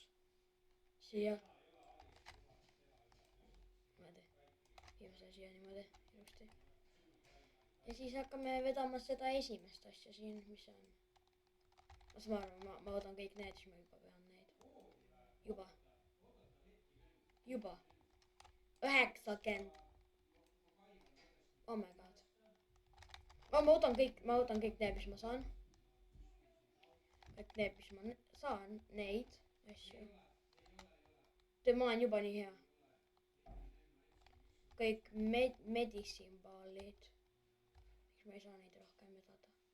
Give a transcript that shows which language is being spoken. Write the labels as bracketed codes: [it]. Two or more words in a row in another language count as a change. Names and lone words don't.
[et] Siia. Niimoodi. Viime selle siia niimoodi ilusti. Ja siis hakkame vedama seda esimest asja siin, mis on. Ma arvan, ma võtan kõik need, siis ma juba vean neid. Juba. 90. [en] Oh my god. [et] Ma võtan kõik need, mis ma saan. Kõik need, mis ma saan, neid asju. Ma olen juba nii hea. Kõik medicineballid. Miks ma ei saa neid rohkem vedada?